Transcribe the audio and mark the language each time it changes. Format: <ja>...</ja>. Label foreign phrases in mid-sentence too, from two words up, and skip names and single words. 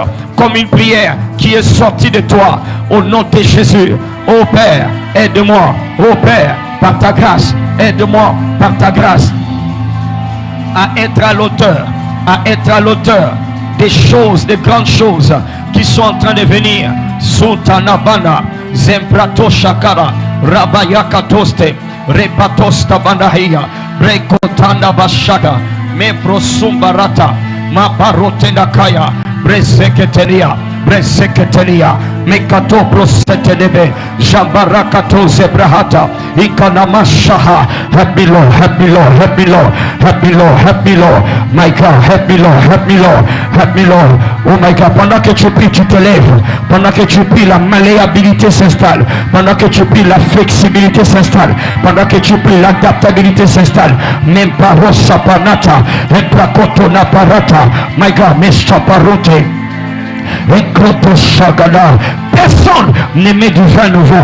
<fr>Comme une prière qui est sortie de toi. Au nom de Jésus. Ô Père, aide-moi. Ô Père, par ta grâce, aide-moi par ta grâce à être à l'auteur. À être à l'auteur des choses, des grandes choses qui sont en train de venir. Sultanabana, Zemprato Shakara, Rabayakatoste, Repatosta Bandahia, Brekotanda Bashada, Memprosumbarata, Mabarotendakaya, Breseketeria, Breseketeria, Mekato Prosetenebe, Jambarakato Zebrahata, Ikanamashaha.</fr> <en>Help me, Lord, help me, Lord, help me, Lord, help me, Lord, help me, Lord. My God, help me, Lord, help me, Lord, help me, Lord. Oh my God,</en> <fr>pendant que tu pries, tu te lèves. Pendant que tu pries, la malléabilité s'installe. Pendant que tu pries, la flexibilité s'installe. Pendant que tu pries, l'adaptabilité s'installe. Même pas Rosapanata, Emprakoto Naparata,</fr> <en>my God, Meshaparote.</en> <fr>Personne ne met du vin nouveau.</fr>